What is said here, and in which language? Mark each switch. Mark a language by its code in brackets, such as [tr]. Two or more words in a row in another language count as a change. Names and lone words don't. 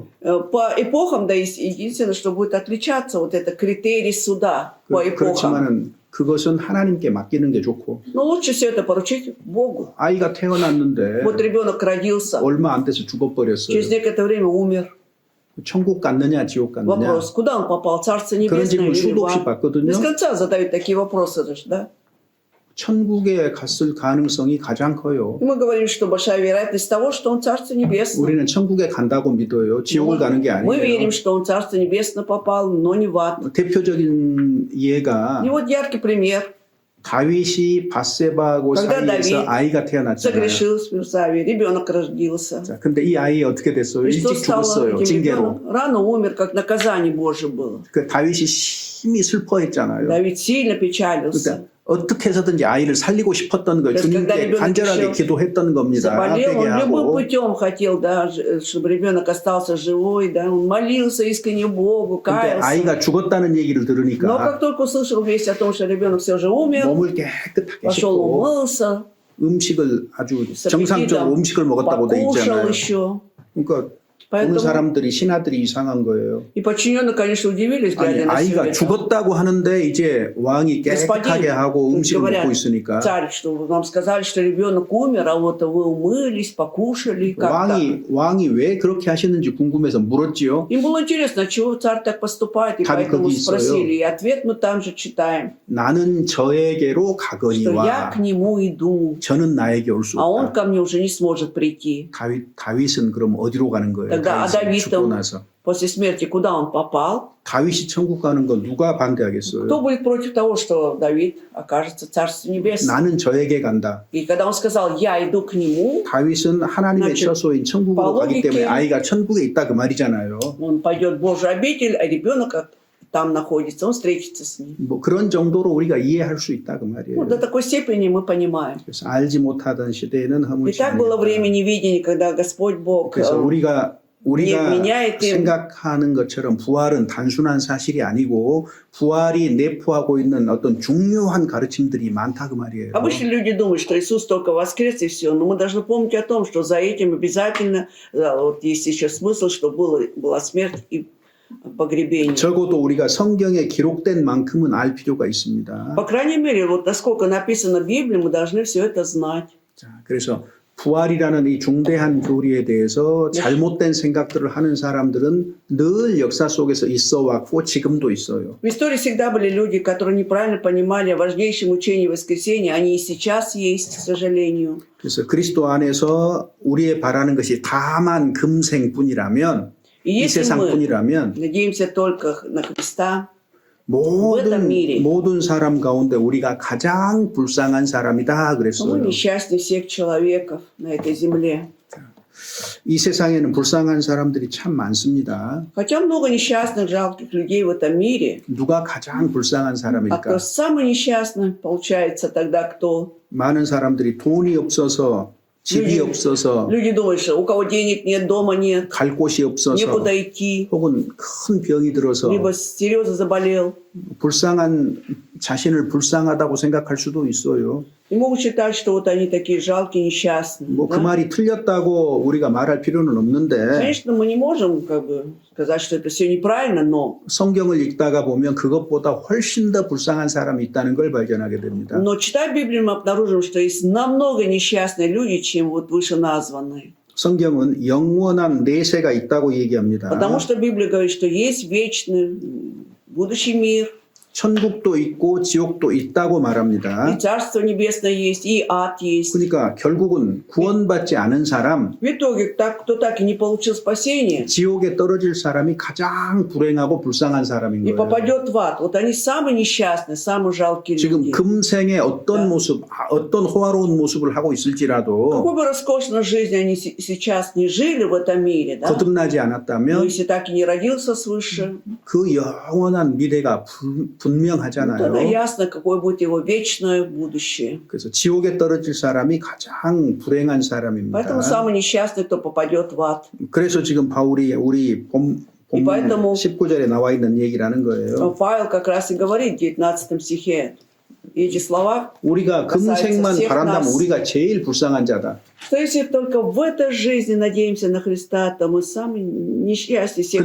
[ru] По эпохам, да, единственное, что будет отличаться, вот это критерий суда по эпохам. [ko] 그렇지만은 그것은 하나님께 맡기는 게 좋고 [ru] Но лучше все это поручить Богу. [ko] 아이가 태어났는데 [ru] Вот ребенок родился, [ko] 얼마 안 돼서 죽어버렸어요. [ru] через некоторое время умер. [ko] 천국 갔느냐 지옥 갔느냐 [ru] Вопрос, куда он попал, Царство [ko] 그런 [ru] Небесное [ko] 질문 [ru] или [ko] 수도 [ru] в [ko] 없이 [ru] ад? [ko] 받거든요. [ru] Без конца задают такие вопросы, да? [ko] 천국에 갔을 가능성이 가장 커요. [ru] И мы говорим, что большая вероятность того, что он Царство Небесное. [ko] 우리는 천국에 간다고 믿어요. 지옥을 가는 게 [ru] Мы [ko] 아니에요. [ru] верим, что он Царство Небесное попал, но не в ад. [ko] 대표적인 예가 [ru] И вот яркий пример. [ko] 다윗이 바세바하고 [ru] Когда [ko] 사이에서 [ru] Давид [ko] 아이가 태어났잖아요. [ru] Согрешил с Версавией, ребенок родился. [ko] 자, 근데 이 아이 어떻게 됐어요? [ru] И что [ko] 일찍 [ru] стало [ko] 죽었어요. [ru] этим [ko] 징계로. [ru] ребенком? Рано умер, как наказание Божие было. [ko] 그 다윗이 심히 슬퍼했잖아요. [ru] Давид сильно печалился. [ko] 그러니까 어떻게 해서든지 아이를 살리고 싶었던 거예요. 그래서 когда 주님께 [ru] ребенок [ko] 간절하게 [ru] решил [ko] 기도했던 겁니다. [ru] Заболел, [ko] 되게 [ru] он любым [ko] 하고. [ru] путем хотел, да, чтобы ребенок остался живой, да, он молился искренне Богу, [ko] 근데 [ru] каялся. [ko] 아이가 죽었다는 얘기를 [ru] Но [ko] 들으니까 [ru] как только услышал весть о том, что ребенок все же умер, [ko] 몸을 깨끗하게 [ru] пошел [ko] 씻고 [ru] умылся, [ko] 음식을 아주 [ru] с [ko] 정상적으로 [ru] аппетитом [ko] 음식을 먹었다고 돼 [ru] покушал [ko] 있잖아요. [ru] еще. [ko] 그러니까 보는 [ru] Поэтому [ko] 사람들이 신하들이 이상한 거예요. [ru] и подчиненные, конечно, удивились, [ko] 아니 [ru] глядя на все [ko] 아이가 [ru] это. [ko] 죽었다고 하는데 이제 왕이 깨끗하게 하고 [ru] то есть [ko] 음식을 [ru] говорят, [ko] 먹고 있으니까 [ru] царь, что вам сказали, что ребенок умер, а вот вы умылись, покушали, как так? [ko] 왕이 왜 그렇게 하시는지 궁금해서 물었지요. [ru] Им было интересно, чего царь так поступает, и [ko] 답이 [ru] поэтому [ko] 거기 있어요. [ru] спросили. И ответ мы там же читаем, [ko] 나는 저에게로 [ru] что я [ko] 가거니와 [ru] к нему иду, [ko] 저는 나에게 올 수 [ru] а он [ko] 없다. [ru] ко мне уже не сможет прийти. [ko] 다윗은 그럼 어디로 가는 거예요? [ru] Тогда [ko] 다윗이 죽고 [ru] Давидом [ko] 나서 [ru] после смерти куда он попал? [ko] 다윗이 천국 가는 거 누가 반대하겠어요? [ru] Кто будет против того, что Давид окажется в Царстве Небесном? [ko] 나는 저에게 간다. [ru] И когда он сказал, я иду к нему, [ko] 다윗은 하나님의 [ru] значит, [ko] 처소인 천국으로 [ru] по [ko] 가기 때문에 [ru] логике- [ko] 아이가 천국에 있다 그 말이잖아요. [ru] он пойдет в Божью обитель, а ребенок там находится, он встретится с ним. [ko] 뭐 그런 정도로 우리가 이해할 수 있다 그 말이에요. [ru] Ну, до такой степени мы понимаем. [ko] 그래서 알지 못하던 시대에는 [ru] И [ko] 허물지 [ru] так было время [ko] 아니했다. [ru] невидения, когда Господь Бог [ko] 그래서 우리가 [ru] меняет им. [ko] 생각하는 것처럼 부활은 단순한 사실이 아니고 부활이 내포하고 있는 어떤 중요한 가르침들이 많다 그 말이에요. [ru] Обычно люди думают, что Иисус только воскрес и все, но мы должны помнить о том, что за этим обязательно вот есть еще смысл, что была смерть и погребение. [ko] 적어도 우리가 성경에 기록된 만큼은 알 필요가 있습니다. [ru] По крайней мере, вот насколько написано в Библии, мы должны все это знать. [ko] 자, 그래서 부활이라는 이 중대한 교리에 대해서 잘못된 생각들을 하는 사람들은 늘 역사 속에서 있어 왔고 지금도 있어요. [ru] В истории всегда были люди, которые неправильно понимали о важнейшем учении воскресения. Они и сейчас есть, к сожалению. [ko] 그래서 그리스도 안에서 우리의 바라는 것이 다만 금생뿐이라면 [ru] И [ko] 이 [ru] если мы [ko] 세상뿐이라면 [ru] надеемся только на Христа, [ko] 모든 사람 가운데 우리가 가장 불쌍한 사람이다 [ru] то мы [ko] 그랬어요. [ru] несчастнее всех человеков на этой земле. [ko] 이 세상에는 불쌍한 사람들이 참 많습니다. [ru] Хотя много несчастных, жалких людей в этом мире, [ko] 누가 가장 불쌍한 [ru] а [ko] 사람일까? [ru] кто самый несчастный, получается тогда кто? [ko] 많은 사람들이 돈이 없어서 집이 없어서 [ru] Люди думают, что у кого денег нет, дома нет, [ko] 갈 곳이 없어서 [ru] некуда идти, [ko] 혹은 큰 병이 들어서 [ru] либо серьезно заболел, [ko] 불쌍한 자신을 불쌍하다고 생각할 수도 있어요. [ru] И могут считать, что вот они такие жалкие, несчастные. [ko] 뭐 그 [ru] да? [ko] 말이 틀렸다고 우리가 말할 필요는 없는데 [ru] Конечно, мы не можем как бы сказать, что это все неправильно, но [ko] 성경을 읽다가 보면 그것보다 훨씬 더 불쌍한 사람이 있다는 걸 발견하게 됩니다. [ru] Но читая Библию, мы обнаружим, что есть намного несчастные люди, чем вот вышеназванные. [ko] 성경은 영원한 내세가 있다고 얘기합니다. [ru] Потому что Библия говорит, что есть вечный будущий мир, [ko] 천국도 있고 지옥도 있다고 말합니다. [ru] и Царство Небесное есть, и ад есть. [ko] 그러니까 결국은 구원받지 않은 사람, [ru] В итоге, кто так и не получил спасения [ko] 지옥에 떨어질 사람이 가장 불행하고 불쌍한 사람인 [ru] и [ko] 거예요. [ru] попадет в ад, вот они самые несчастные, самые жалкие [ko] 지금 [ru] люди. [ko] 금생에 어떤 네. 모습, 어떤 호화로운 모습을 하고 있을지라도 [ru] Какой бы роскошной жизни они сейчас не жили в этом мире, да? [ko] 거듭나지 [ru] Но [ko] 않았다면 [ru] если так и не родился свыше, [ko] 그 영원한 미래가 [ru] ну, тогда [ko] 분명하잖아요. [ru] ясно, какое будет его вечное будущее. [ko] 그래서 지옥에 떨어질 사람이 가장 불행한 사람입니다. [ru] Поэтому самый несчастный, кто попадет в ад. [ko] 그래서 지금 바울이 우리 본문 [ru] И поэтому [ko] 19절에 나와 있는 얘기라는 거예요. [ru] Павел как раз и говорит в 19 стихе эти слова, [ko] 우리가 금생만 [ru] всех [ko] 바란다면 [ru] нас. [ko] 우리가 제일 불쌍한 자다. [ru] что если только в этой жизни надеемся на Христа, то мы самые несчастные всех